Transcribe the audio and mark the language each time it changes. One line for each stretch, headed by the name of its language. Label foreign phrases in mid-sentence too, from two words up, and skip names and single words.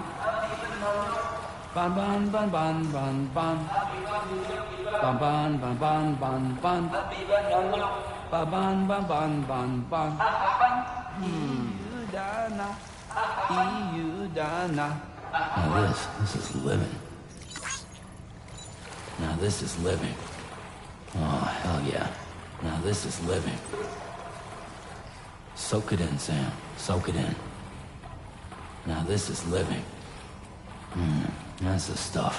English: Ban ban ban ban ban ban. Ban ban ban ban ban ban. Ba ban ban ban ban ban. Iudana. Iudana. Now this is living. Now this is living. Oh, hell yeah. Now this is living. Soak it in, Sam. Soak it in. Now this is living. That's the stuff.